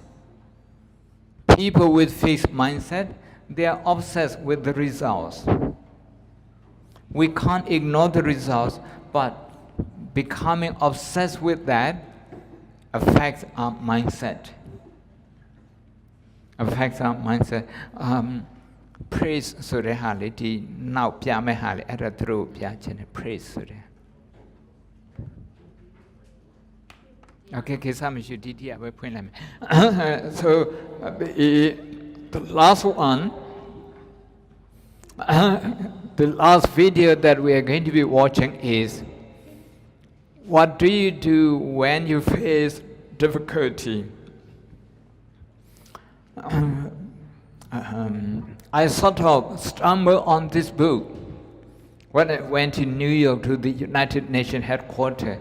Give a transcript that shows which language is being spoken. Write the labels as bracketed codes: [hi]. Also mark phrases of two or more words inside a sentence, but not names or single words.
[en] People with fixed mindset, they are obsessed with the results. We can't ignore the results, but becoming obsessed with that affects our mindset. Affects our mindset. Praise [my] ဆိုတဲ့ဟာလေးဒီနောက်ပြမဲ့ဟာလေးအဲ့ဒါသူတို့ပြချင်တယ် [en] praise ဆိုတဲ့ Okay, [my] ကိစ္စမရှိဒီတိရပဲဖွင့်လိုက်မယ် [en] So the last one, the last video that we are going to be watching is, what do you do when you face difficulty? I sort of stumbled on this book when I went to New York to the United Nations headquarters.